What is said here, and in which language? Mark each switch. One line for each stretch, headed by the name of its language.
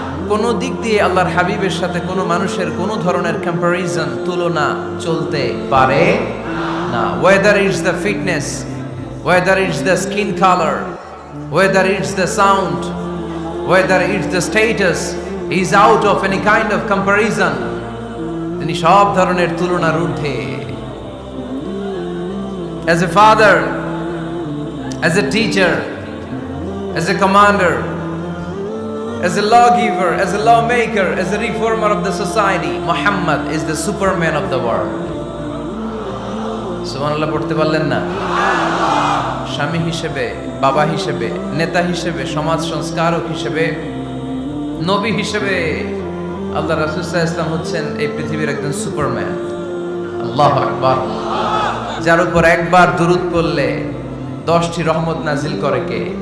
Bangla: কোনো দিক দিয়ে আল্লাহর হাবিবের সাথে কোনো মানুষের কোনো ধরনের কম্পারিজন, তুলনা চলতে পারে না।
English: Whether it's the fitness, whether it's the skin colour, whether it's the sound, whether it's the status, he is out of any kind of comparison.
Bangla: তিনি সব ধরনের তুলনার ঊর্ধ্বে।
English: As a father, as a teacher, as a commander, as a lawgiver, as a lawmaker, as a reformer of the society, Muhammad is the superman of the world.
Bangla: সুবহানাল্লাহ পড়তে পারলেন না? স্বামী হিসেবে, বাবা হিসেবে, নেতা হিসেবে, সমাজ সংস্কারক হিসেবে, নবী হিসেবে আল্লাহ রাসূল সাল্লাল্লাহু আলাইহি ওয়াসাল্লাম হচ্ছেন এই পৃথিবীর একজন সুপারম্যান। আল্লাহু আকবার। যার উপর একবার দুরূদ পড়লে 10টি রহমত নাজিল করে কে?